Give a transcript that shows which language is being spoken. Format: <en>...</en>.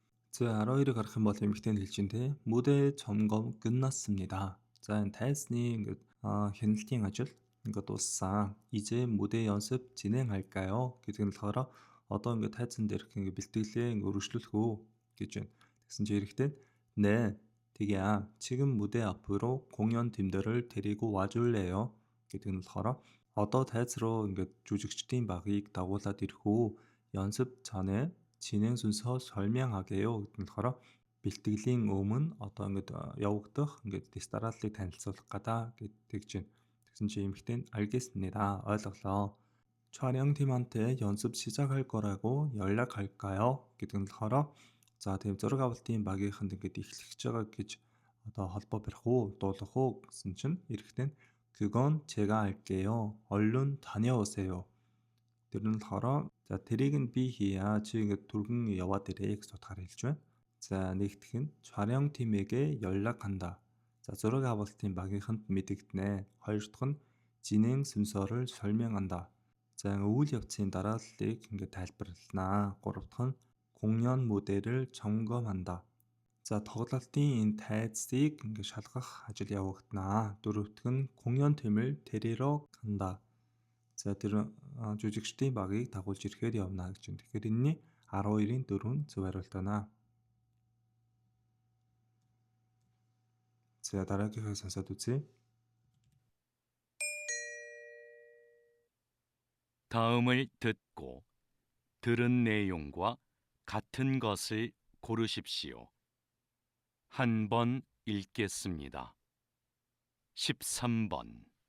<mn>자, 12-ыг харах юм бол эмэгтэй нь хэлж ин тэ.</mn> <ko>무대 점검 끝났습니다.</ko> <mn>За, энэ тайсны ингээд хяналтын ажил ингээд дууссан.</mn> <ko>이제 무대 연습 진행할까요?</ko> <mn>гэдэг нь болохоор одоо ингээд тайзан дээрх ингээд бэлтгэлээ ингээд өргөжлүүлэх үү гэж байна. Тэгсэн чи эрэхтэй</mn> <ko>네, 대기야. 지금 무대 앞으로 공연팀들을 데리고 와줄래요?</ko> <mn>гэдэг нь болохоор одоо тайз руу ингээд жүжигчдийн багийг дагуулад ирэх үү?</mn> <ko>연습 전에 진행 순서 설명하게요</ko> <mn>гэдэг нь болохоор бэлтгэлийн өмнө одоо ингээд явагдах ингээд дистаралыг танилцуулах гадаа гэж байна. Тэгсэн чи эмэгтэй нь</mn> <ko>알겠습니다.</ko> <mn>ойлголоо.</mn> <ko>촬영팀한테 연습 시작할 거라고 연락할까요?</ko> <mn>гэдэг нь болохоор за, тийм зураг авалтын багийнханд ингээд эхлэж байгаа гэж одоо холбоо барих уу, дуулах уу гэсэн чинь эрэхтэй нь</mn> <ko>그건 제가 할게요. 얼른 다녀오세요.</ko> <mn>Тэр нь болохоор за, тэрийг нь би хийя. Чи ингээд түргэн яваад ирээ гэж утгаар хэлж байна. За, нэгдэх нь</mn> <ko>촬영팀에게 연락한다.</ko> <mn>За, зураг авалтын багийнханд мэдэгдэнэ. Хоёр дахь нь</mn> <ko>진행 순서를 설명한다.</ko> <mn>За, үйл явцын дарааллыг ингээд тайлбарлана. Гурав дахь нь</mn> <ko>공연 무대를 점검한다.</ko> <mn>За, тоглолтын энэ тайзыг ингээд шалгах ажил явагдана. Дөрөв дахь нь</mn> <ko>공연팀을 데리러 간다.</ko> <mn>За, тэр жүжигчдийн багийг дагуулж ирэхээр явна гэж байна. Тэгэхээр энэний 12-ийн 4 зөв хариулт байна. За, дараагийнхаа сонсоод үзье.</mn> <ko>다음을 듣고 들은 내용과 같은 것을 고르십시오. 한 번 읽겠습니다. 13번.</ko>